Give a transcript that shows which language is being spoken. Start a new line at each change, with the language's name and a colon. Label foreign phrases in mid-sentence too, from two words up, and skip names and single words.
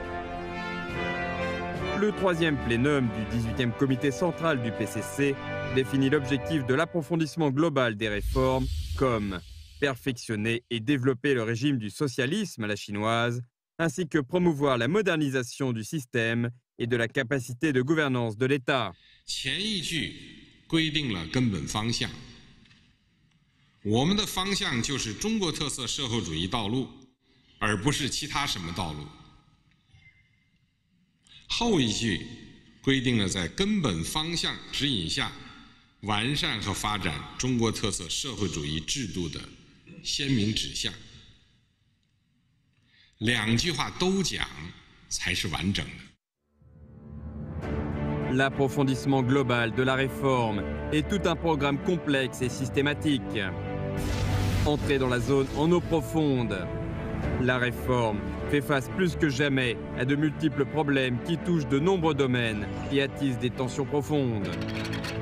French: Le 3e plénum du 18e comité central du PCC définit l'objectif de l'approfondissement global des réformes comme perfectionner et développer le régime du socialisme à la chinoise, ainsi que promouvoir la modernisation du système et de la capacité de gouvernance de l'État.
Chinese: 前一句规定了根本方向，我们的方向就是中国特色社会主义道路，而不是其他什么道路。后一句规定了在根本方向指引下，完善和发展中国特色社会主义制度的鲜明指向。两句话都讲，才是完整的。
French: L'approfondissement global de la réforme est tout un programme complexe et systématique. Entrer dans la zone en eau profonde. La réforme fait face plus que jamais à de multiples problèmes qui touchent de nombreux domaines et attisent des tensions profondes.